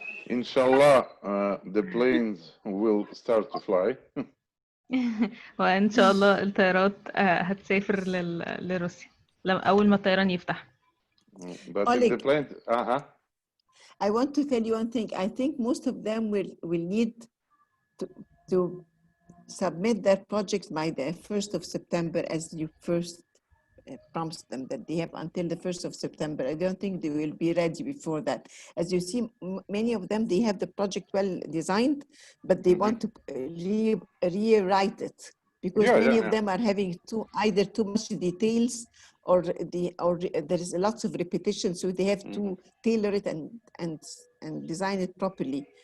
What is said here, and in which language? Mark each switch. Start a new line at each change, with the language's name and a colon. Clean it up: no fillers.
English: Inshallah, the planes will start to fly.
Arabic: وإن شاء الله الطيارات هتسافر لروسيا أول ما الطيران يفتح.
English: But if the plane, I want to tell you one thing. I think most of them will need to submit their projects by the 1st of September, as you first promised them that they have until the 1st of September. I don't think they will be ready before that. As you see, many of them, they have the project well designed, but they want to rewrite it because many of them are having either too much details or there is lots of repetition, so they have to tailor it and design it properly.